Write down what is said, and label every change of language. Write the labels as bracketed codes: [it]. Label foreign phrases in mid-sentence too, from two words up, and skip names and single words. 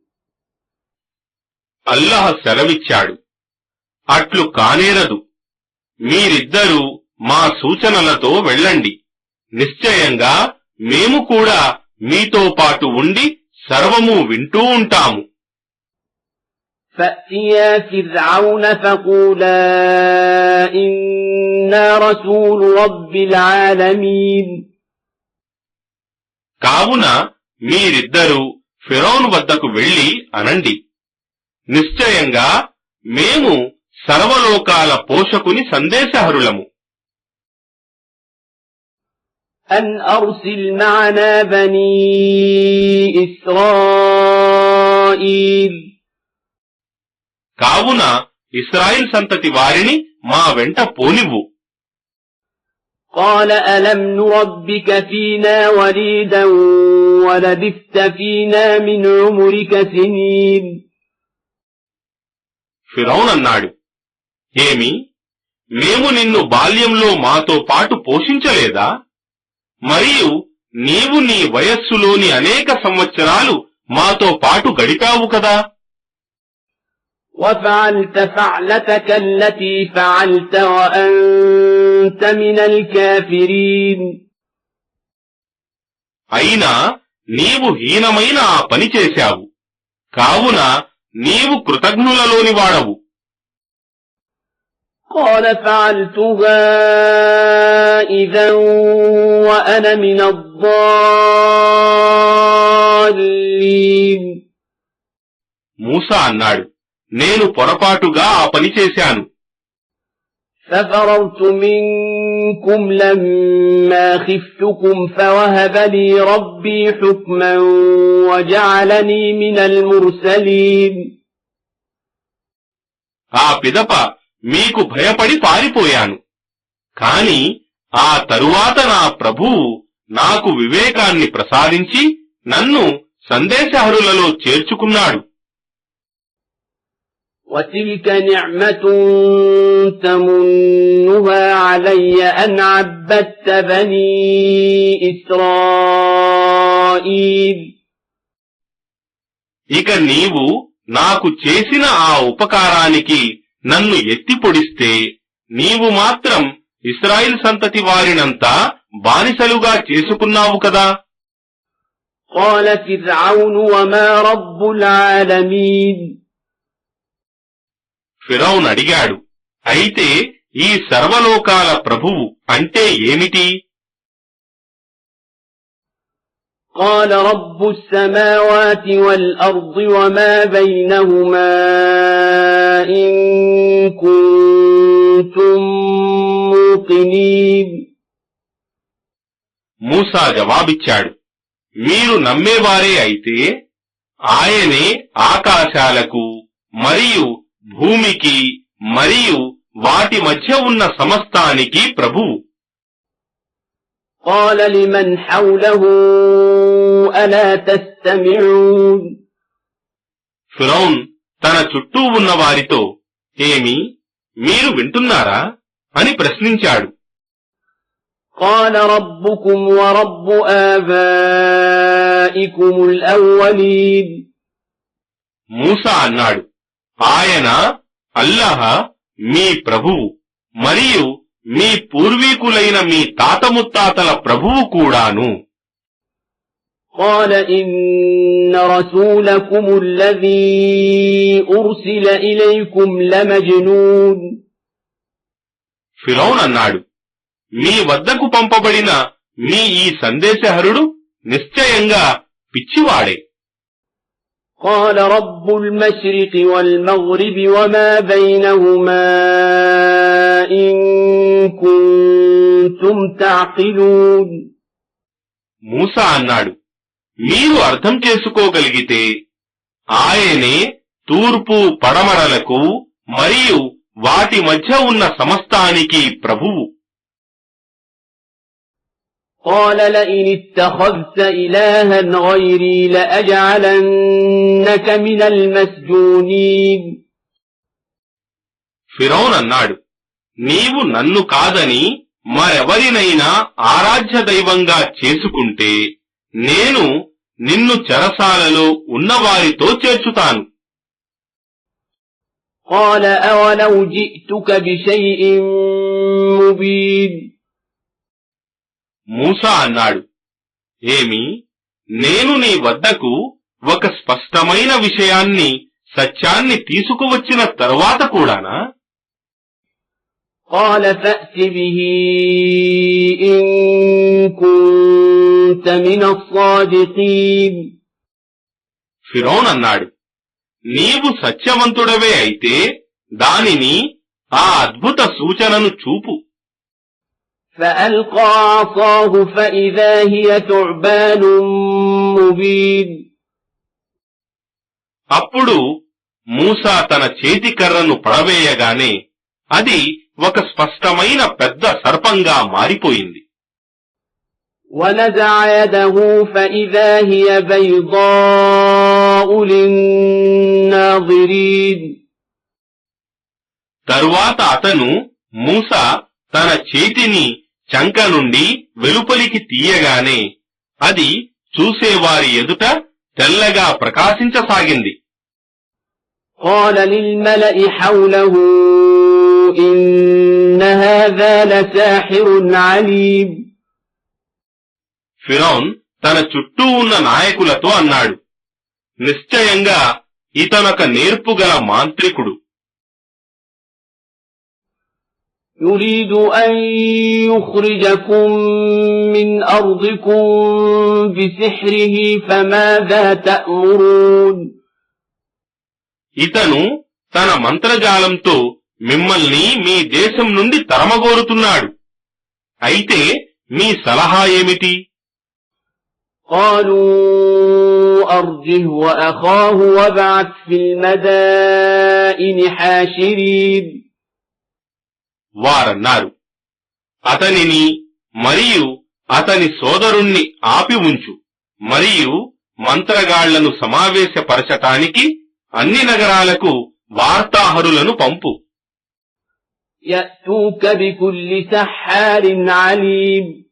[te] అల్లాహ్ సెలవిచ్చాడు, అట్లు కానేరదు. మీరిద్దరూ మా సూచనలతో వెళ్ళండి. నిశ్చయంగా మేము కూడా మీతో పాటు ఉండి సర్వము వింటూ ఉంటాము. [ar] فأتيا فرعون فقولا إنا رسول رب العالمين. [te] కావున మీరిద్దరూ ఫిరౌను వద్దకు వెళ్లి అనండి, నిశ్చయంగా మేము సర్వలోకాల పోషకుని సందేశహరులము. [ar] أن أرسل معنا بني إسرائيل. [te] కావున ఇశ్రాయేల్ సంతతి వారిని మా వెంట పోనివ్వు. [ar] قال ألم نربك فينا وليدا ولبثت فينا من عمرك سنين. [te] ఫిరౌన్ అన్నాడు, ఏమి, మేము నిన్ను బాల్యంలో మాతో పాటు పోషించలేదా? మరియు నీవు నీ వయస్సులోని అనేక సంవత్సరాలు మాతో పాటు గడిపావు కదా. [ar] وفعلت فعلتك التي فعلت وأنت من الكافرين. [te] అయినా నీవు హీనమైన ఆ పని చేశావు, కావున నీవు కృతజ్ఞులలోని వాడవు. [ar] قال فعلتها إذا وأنا من الضالين. [te] మూసా అన్నాడు, నేను పొరపాటుగా ఆ పని చేశాను. [ar] ففررت منكم لما خفتكم فوهب لي ربي حكما وجعلني من المرسلين. [te] ఆ పిదప మీకు భయపడి పారిపోయాను, కాని ఆ తరువాత నా ప్రభువు నాకు వివేకాన్ని ప్రసాదించి నన్ను సందేశహరులలో చేర్చుకున్నాడు. [ar] وتلك نعمة تمنها علي أن عبدت بني إسرائيل. [te] ఇక నీవు నాకు చేసిన ఆ ఉపకారానికి నన్ను ఎత్తి పొడిస్తే నీవు మాత్రం ఇశ్రాయేల్ సంతతి వారినంతా బానిసలుగా చేసుకున్నావు కదా. [ar] قال فرعون وما رب العالمين. [te] ఫిరౌన్ అడిగాడు, అయితే ఈ సర్వలోకాల ప్రభువు అంటే ఏమిటి? [ar] قال رب السماوات والأرض وما بينهما إن كنتم موقنين. [te] మూసా జవాబిచ్చాడు, మీరు నమ్మేవారే అయితే ఆయనే ఆకాశాలకు మరియు భూమికి మరియు వాటి మధ్య ఉన్న సమస్తానికి ప్రభువు. [ar] قال لمن حوله ألا تستمعون. [te] ఫిరౌన్ తన చుట్టూ ఉన్న వారితో, ఏమి, మీరు వింటున్నారా అని ప్రశ్నించాడు. [ar] قال ربكم ورب آبائكم الأولين. [te] మూసా అన్నాడు, ఆయన అల్లాహ్ మీ ప్రభువు మరియు మీ పూర్వీకులైన మీ తాత ముత్తాతల ప్రభువు కూడాను. [ar] قال إن رسولكم الذي أرسل إليكم لمجنون. [te] ఫిరౌన్ అన్నాడు, మీ వద్దకు పంపబడిన మీ ఈ సందేశహరుడు నిశ్చయంగా పిచ్చివాడే. [ar] قال رب المشرق والمغرب وما بينهما إن كنتم تعقلون. [te] మూసా అన్నాడు, మీరు అర్థం చేసుకోగలిగితే ఆయనే తూర్పు పడమరలకు మరియు వాటి మధ్య ఉన్న సమస్తానికి ప్రభువు. [ar] قال لئن اتخذت إلها غيري لأجعلنك من المسجونين. [te] ఫిరౌన్ అన్నాడు, నీవు నన్ను కాదని మరెవరినైనా ఆరాధ్య దైవంగా చేసుకుంటే నేను నిన్ను చెరసాలలో ఉన్నవారితో చేర్చుతాను. [ar] قال أولو جئتك بشيء مبين [te] మూసా అన్నాడు, ఏమి, నేను నీ వద్దకు ఒక స్పష్టమైన విషయాన్ని, సత్యాన్ని తీసుకువచ్చిన తరువాత కూడానా? [ar] قال فأت به إن كنت من الصادقين [te] ఫిరౌన్ అన్నాడు, నీవు సత్యవంతుడవే అయితే దానిని, ఆ అద్భుత సూచనను చూపు. [ar] فألقى عصاه فإذا هي ثعبان مبين [te] అప్పుడు మూసా తన చేతి కర్రను పడవేయగానే అది ఒక స్పష్టమైన పెద్ద సర్పంగా మారిపోయింది. [ar] ونزع يده فإذا هي بيضاء للناظرين [te] తరువాత అతను మూసా తన చేతిని చంక నుండి వెలుపలికి తీయగానే అది చూసేవారి ఎదుట తెల్లగా ప్రకాశించసాగింది. [ar] قال للملأ حوله إن هذا لساحر عليم [te] ఫిరౌన్ తన చుట్టూ ఉన్న నాయకులతో అన్నాడు, నిశ్చయంగా ఇతనొక నేర్పుగల మాంత్రికుడు. [ar] يريد أن يخرجكم من أرضكم بسحره فماذا تأمرون [te] ఇతను తన మంత్రజాలంతో మిమ్మల్ని మీ దేశం నుండి తరమగోరుతున్నాడు. అయితే మీ సలహా ఏమిటి? [ar] قالوا أرجه وأخاه وابعث في المدائن حاشرين [te] వారన్నారు, అతనిని మరియు అతని సోదరుణ్ణి ఆపి ఉంచు, మరియు మంత్రగాళ్లను సమావేశపరచటానికి అన్ని నగరాలకు వార్తాహరులను పంపు. [ar] يأتوك بكل سحار عليم